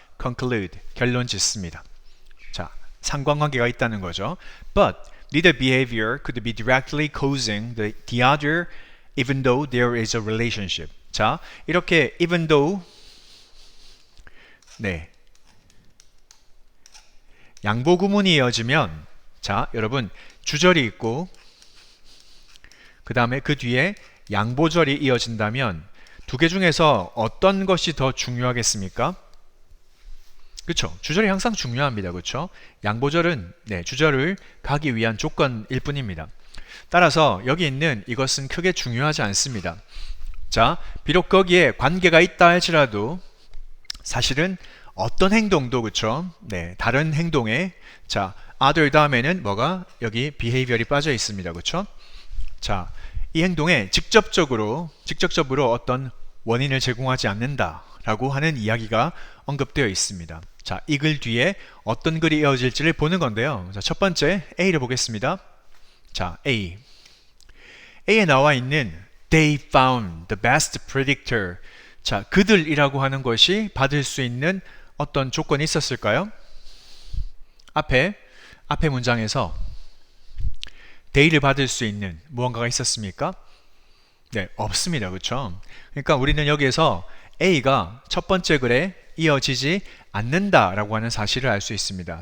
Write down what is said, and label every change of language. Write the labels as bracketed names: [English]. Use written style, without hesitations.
[Korean] conclude, 결론 짓습니다. 자, 상관관계가 있다는 거죠. [English] But neither behavior could be directly causing the other even though there is a relationship. [Korean] 자, 이렇게 even though 양보 구문이 이어지면 자, 여러분 주절이 있고 그 다음에 그 뒤에 양보절이 이어진다면 두 개 중에서 어떤 것이 더 중요하겠습니까? 그렇죠. 주절이 항상 중요합니다. 그렇죠? 양보절은 주절을 가기 위한 조건일 뿐입니다. 따라서 여기 있는 이것은 크게 중요하지 않습니다. 자, 비록 거기에 관계가 있다 할지라도 사실은 어떤 행동도 그렇죠? 다른 행동에 자, other 다음에는 뭐가 여기 behavior이 빠져 있습니다. 그렇죠? 자, 이 행동에 직접적으로 어떤 원인을 제공하지 않는다라고 하는 이야기가 언급되어 있습니다. 자, 이 글 뒤에 어떤 글이 이어질지를 보는 건데요. 자, 첫 번째 A를 보겠습니다. [English] 자, [Korean] A에 나와 있는 [English] they found the best predictor. [Korean] 자, 그들이라고 하는 것이 받을 수 있는 어떤 조건이 있었을까요? 앞에 문장에서 they를 받을 수 있는 무언가가 있었습니까? 네, 없습니다. 그렇죠? 그러니까 우리는 여기에서 A가 첫 번째 글에 이어지지 않는다라고 하는 사실을 알 수 있습니다.